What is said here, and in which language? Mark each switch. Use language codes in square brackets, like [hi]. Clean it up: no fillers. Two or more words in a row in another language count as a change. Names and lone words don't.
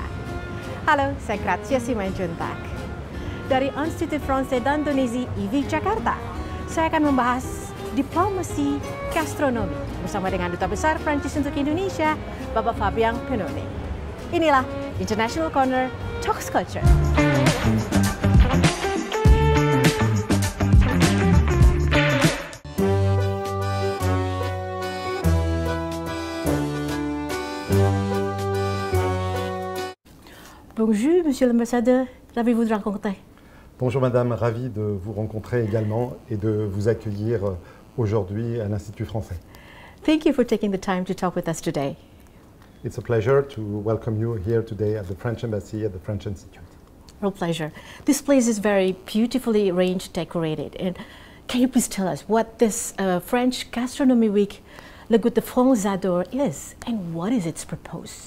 [id] Halo, saya Graziasi Manjuntak. Dari Institut Français d'Indonésie IV Jakarta, saya akan membahas diplomasi gastronomi bersama dengan Duta Besar Prancis untuk Indonesia, Bapak Fabien Penone. Inilah International Corner Talks Culture. [fr] Bonjour, Monsieur l'Ambassadeur, ravi de vous rencontrer. Bonjour Madame, ravi de vous rencontrer également et de vous accueillir aujourd'hui à l'Institut français. [en] Thank you for taking the time to talk with us today. It's a pleasure to welcome you here today at the French Embassy at the French Institute. Real pleasure. This place is very beautifully arranged, decorated. And can you please tell us what this French Gastronomy Week, Le Goût de France Adore is, and what is its purpose?